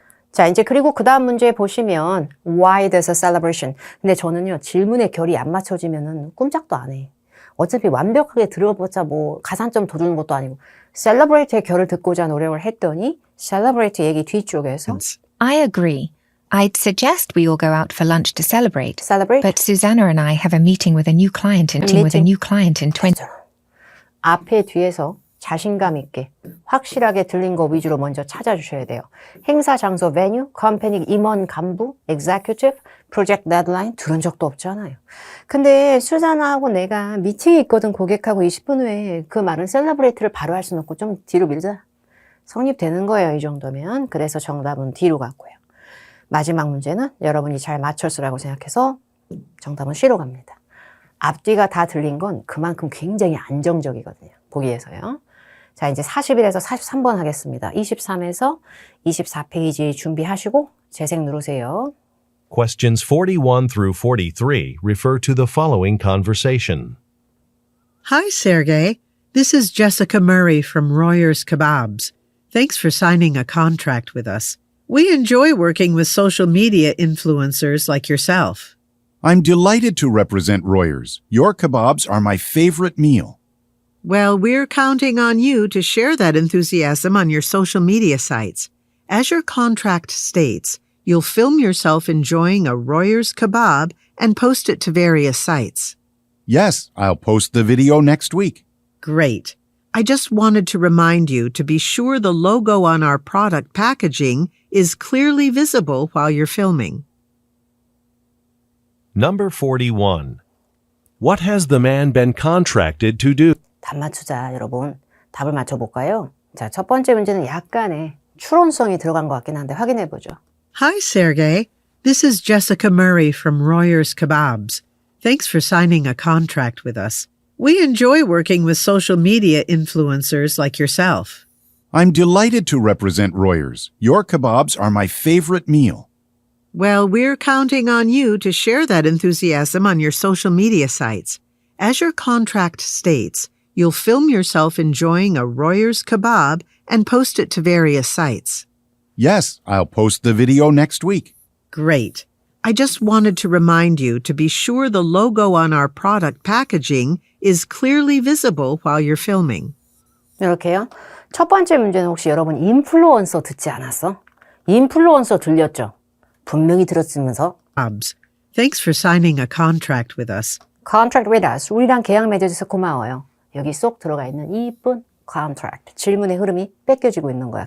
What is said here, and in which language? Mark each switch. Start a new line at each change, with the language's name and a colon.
Korean: 자, 이제 그리고 그 다음 문제 보시면
English: why there's a celebration.
Korean: 근데 저는요, 질문의 결이 안 맞춰지면은 꼼짝도 안 해. 어차피 완벽하게 들어봤자 뭐 가산점 더 주는 것도 아니고 celebrate의 결을 듣고자 노력을 했더니 celebrate 얘기 뒤쪽에서
English: I agree. I'd suggest we all go out for lunch to celebrate, celebrate but Susanna and I have a meeting with a new client in 20.
Korean: 앞에 뒤에서 자신감 있게 확실하게 들린 거 위주로 먼저 찾아주셔야 돼요. 행사 장소 venue, 컴퍼니 임원 간부, executive, project deadline 들은 적도 없잖아요. 근데 수자나하고 내가 미팅이 있거든 고객하고 20분 후에 그 말은 셀러브레이트를 바로 할 수는 없고 좀 뒤로 밀자. 성립되는 거예요. 이 정도면. 그래서 정답은 D로 갔고요. 마지막 문제는 여러분이 잘 맞췄으라고 생각해서 정답은 C로 갑니다. 앞뒤가 다 들린 건 그만큼 굉장히 안정적이거든요. 보기에서요. 자, 이제 41에서 43번 하겠습니다. 23에서 24페이지 준비하시고 재생 누르세요.
English: Questions 41 through 43 refer to the following conversation. Hi, Sergey. This is Jessica Murray from Royer's Kebabs. Thanks for signing a contract with us. We enjoy working with social media influencers like yourself. I'm delighted to represent Royers. Your kebabs are my favorite meal. Well, we're counting on you to share that enthusiasm on your social media sites. As your contract states, you'll film yourself enjoying a Royers kebab and post it to various sites. Yes, I'll post the video next week. Great. I just wanted to remind you to be sure the logo on our product packaging is clearly visible while you're filming. Number 41. What has the man been contracted to do?
Korean: 답 맞추자, 여러분. 답을 맞춰볼까요? 자, 첫 번째 문제는 약간의 추론성이 들어간 것 같긴 한데 확인해보죠.
English: Hi, Sergey. This is Jessica Murray from Royers Kebabs. Thanks for signing a contract with us. We enjoy working with social media influencers like yourself. I'm delighted to represent Royers. Your kebabs are my favorite meal. Well, we're counting on you to share that enthusiasm on your social media sites. As your contract states, you'll film yourself enjoying a Royers kebab and post it to various sites. Yes, I'll post the video next week. Great. I just wanted to remind you to be sure the logo on our product packaging is clearly visible while you're filming.
Korean: 이렇게요. 첫 번째 문제는 혹시 여러분 인플루언서 듣지 않았어? 인플루언서 들렸죠? 분명히 들었으면서
English: Thanks for signing a contract with us. contract with us.
Korean: 우리랑 계약 맺어줘서 고마워요. 여기 쏙 들어가 있는 이쁜 contract. 질문의 흐름이 뺏겨지고 있는 거야.